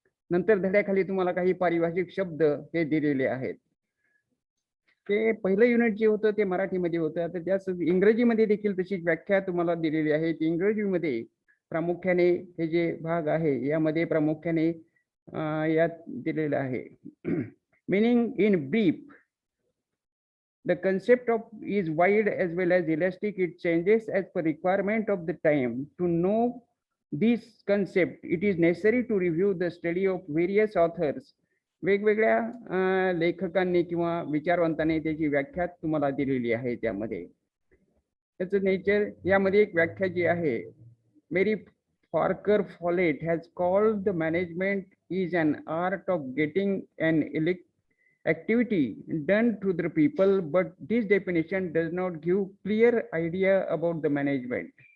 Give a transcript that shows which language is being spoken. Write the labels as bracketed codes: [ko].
[mr] नंतर धड्याखाली तुम्हाला काही पारिभाषिक शब्द हे दिलेले आहेत. ते पहिलं युनिट जे होतं ते मराठीमध्ये होतं. आता त्याच इंग्रजीमध्ये देखील तशी व्याख्या तुम्हाला दिलेली आहे. इंग्रजीमध्ये प्रामुख्याने हे जे भाग आहे यामध्ये प्रामुख्याने यात दिलेलं आहे. [en] Meaning in brief, the concept of is wide as well as elastic. It changes as per requirement of the time. To know this concept, it is necessary to review the study of various authors. [mr] वेगवेगळ्या लेखकांनी किंवा विचारवंतांनी त्याची व्याख्या तुम्हाला दिलेली आहे त्यामध्ये. त्याचं नेचर यामध्ये एक व्याख्या जी आहे, [en] Mary Parker Follett has called the management is an art of getting an activity done to the people, but this definition does not give clear idea about the management.